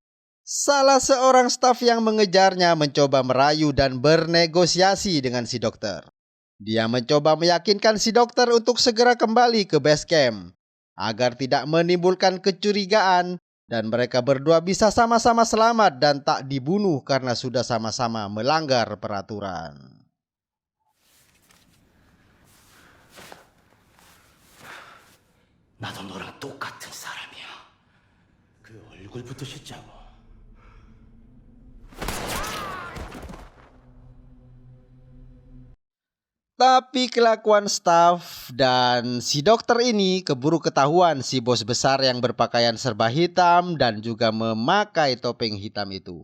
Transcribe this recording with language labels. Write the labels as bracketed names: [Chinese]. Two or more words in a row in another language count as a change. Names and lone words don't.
[Indonesian] Salah seorang staf yang mengejarnya mencoba merayu dan bernegosiasi dengan si dokter. Dia mencoba meyakinkan si dokter untuk segera kembali ke base camp agar tidak menimbulkan kecurigaan dan mereka berdua bisa sama-sama selamat dan tak dibunuh karena sudah sama-sama melanggar peraturan. [Korean] 나도 너랑 똑같은 사람이야. 그 얼굴부터 씻자고. [Indonesian] Tapi kelakuan staf dan si dokter ini keburu ketahuan si bos besar yang berpakaian serba hitam dan juga memakai topeng hitam itu.